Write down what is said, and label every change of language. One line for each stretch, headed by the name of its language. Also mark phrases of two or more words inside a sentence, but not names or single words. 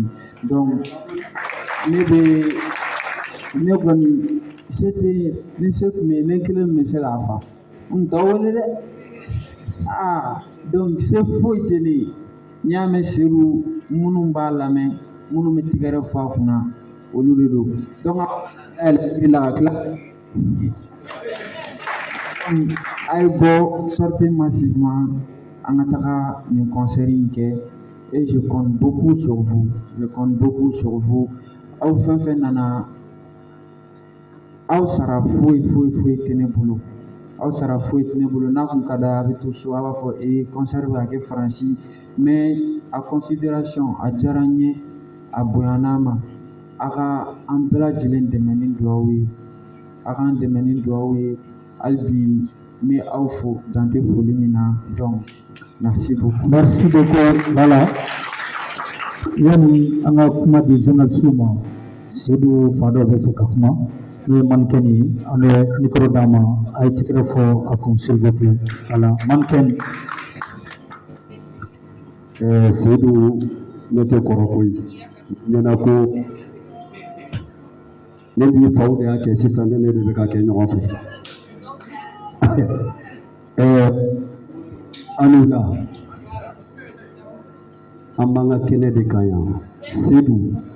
Bambara: Donc ne kɔni se tɛ ni se tun bɛ yen ne kelen bɛ se k'a fa n t'a wele dɛ. Donc se foyi tɛ ne ye. N'i y'a mɛn Seydou minnu b'a lamɛn, minnu bɛ tigɛrɛ fɔ a kunna, olu de don. Donc a yɛlɛ la ka tila a ye bɔ
French: sortez massivement
Bambara: an ka taga nin concert in kɛ
French: et je compte beaucoup sur vous, je compte beaucoup sur vous.
Bambara: Aw fɛn fɛn nana, aw sara foyi tɛ ne bolo, aw sara foyi tɛ ne bolo. N'a kun ka d'a ye a bɛ to so a b'a fɔ concert bɛ ka kɛ Faransi, mais a considération a diyara n ye, a bonyana ma. A ka an bɛɛ lajɛlen dɛmɛ ni dugawu ye, a k'an dɛmɛ ni dugawu ye. Hali bi n bɛ aw fo dan tɛ foli min na.
French: Donc merci beaucoup. Merci beaucoup. Voilà.
Bambara: Yani an ka kuma di journaliste ma Seydou Fado bɛ fɛ ka kuma n'o ye mannequin ye an bɛ micro d'a ma a ye tigɛrɛ fɔ a kun
French: s'il vous plaît voilà
Bambara: mannequin. Seydou ne tɛ kɔrɔ koyi ɲɛna ko ne b'i faw de y'a kɛ sisan ne de bɛ ka kɛ ɲɔgɔn fɛ an la an b'an ka kɛnɛ de kan yan Seydou